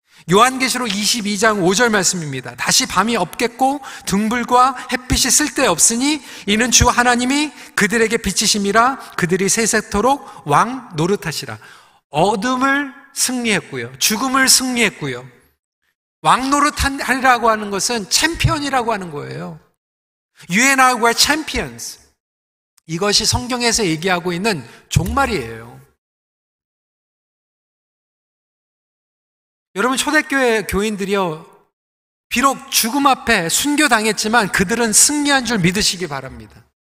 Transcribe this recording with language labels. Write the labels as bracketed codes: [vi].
[ko] 요한계시록 22장 5절 말씀입니다. 다시 밤이 없겠고 등불과 햇빛이 쓸데없으니 이는 주 하나님이 그들에게 빛이심이라 그들이 세세토록 왕 노릇하시라. 어둠을 승리했고요. 죽음을 승리했고요. 왕 노릇하리라고 하는 것은 챔피언이라고 하는 거예요. [en] You and I were champions. [ko] 이것이 성경에서 얘기하고 있는 종말이에요. 여러분, 초대교회 교인들이요, 비록 죽음 앞에 순교당했지만 그들은 승리한 줄 믿으시기 바랍니다.